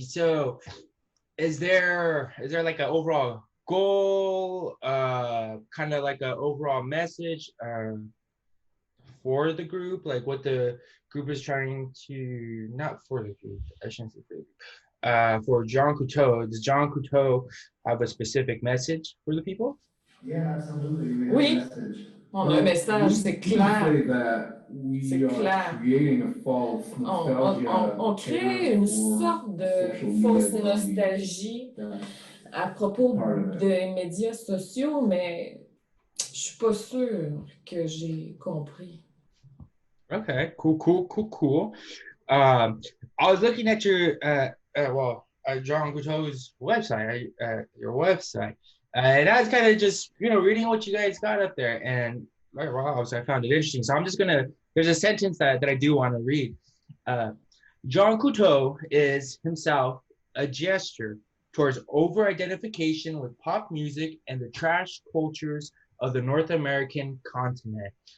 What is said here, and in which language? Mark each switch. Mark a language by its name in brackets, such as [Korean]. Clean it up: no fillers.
[English] So, is there like an overall goal, kind of like an overall message for the group, like what the group is trying to, not for the group, I shouldn't say for the group, for John Couteau? Does John Couteau have a specific message for the people? Yeah, absolutely. [French] Oui, on a un message, c'est clair. C'est clair. On crée une sorte de fausse nostalgie à propos des médias sociaux, mais je suis pas sûre que j'ai compris. [English] Okay, cool. I was looking at your John Couteau's website, your website, and I was kind of just reading what you guys got up there, and I found it interesting. So I'm just there's a sentence that I do want to read. John Couteau is himself a gesture towards over-identification with pop music and the trash cultures of the North American continent.